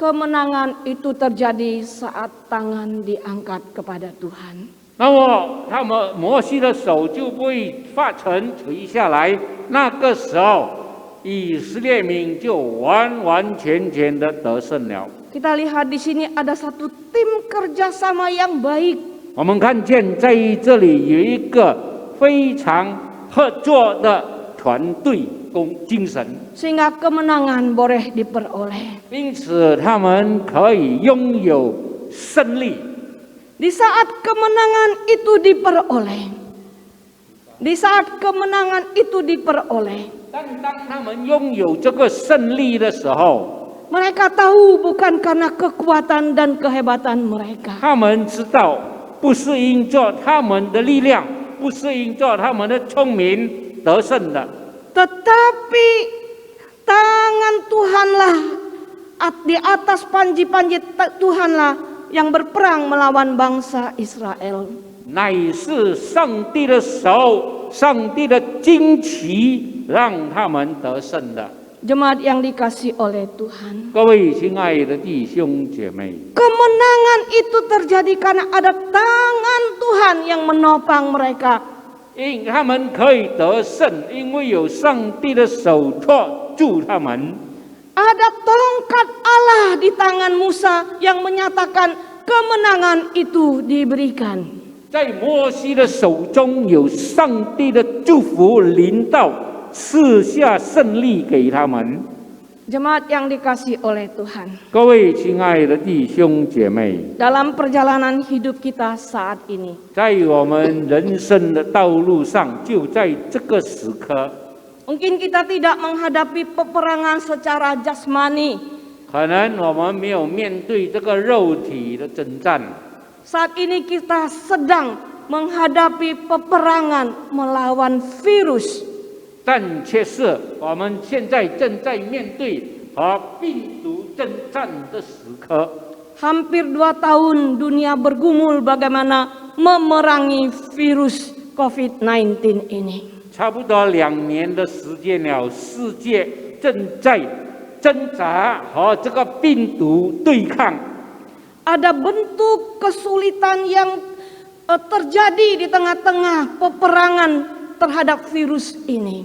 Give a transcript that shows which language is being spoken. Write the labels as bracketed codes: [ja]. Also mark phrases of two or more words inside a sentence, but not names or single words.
[id] Kemenangan itu terjadi saat tangan diangkat kepada Tuhan. [zh] 那么他们摩西的手就被发沉垂下来，那个时候以色列民就完完全全的得胜了。 [id] Kita lihat di sini ada satu tim kerjasama yang baik. [zh] 我们看见在这里有一个非常合作的团队精神， [id] Sehingga kemenangan boleh diperoleh. [zh] 因此他们可以拥有胜利。 [id] Di saat kemenangan itu diperoleh. Di saat kemenangan itu diperoleh. [zh] 但当他们拥有这个胜利的时候， [id] Mereka tahu bukan karena kekuatan dan kehebatan mereka. [zh] 他们知道不是因着他们的力量，不是因着他们的聪明得胜的， [id] Tetapi tangan Tuhanlah di atas panji-panji Tuhanlah yang berperang melawan bangsa Israel. [zh] 乃是上帝的手，上帝的旌旗让他们得胜的。 [id] Jemaat yang dikasih oleh Tuhan. [zh] 各位亲爱的弟兄姐妹， [id] Kemenangan itu terjadi karena ada tangan Tuhan yang menopang mereka. [zh] 因他们可以得胜，因为有上帝的手托住他们。 [id] Ada tongkat Allah di tangan Musa yang menyatakan kemenangan itu diberikan. [zh] 在摩西的手中有上帝的祝福临到，赐下胜利给他们。 [id] Jemaat yang dikasih oleh Tuhan. [zh] 各位亲爱的弟兄姐妹， [id] Dalam perjalanan hidup kita saat ini. [zh] 在我们人生的道路上，就在这个时刻， [id] Mungkin kita tidak menghadapi peperangan secara jasmani. [zh] 可能我们没有面对这个肉体的征战， [id] Saat ini kita sedang menghadapi peperangan melawan virus. [zh] 但却是我们现在正在面对和病毒征战的时刻。 [id] Hampir 2 tahun dunia bergumul bagaimana memerangi virus COVID-19 ini. [zh] 差不多2年的时间了，世界正在挣扎和这个病毒对抗。 [id] Ada bentuk kesulitan yang terjadi di tengah-tengah peperangan terhadap virus ini.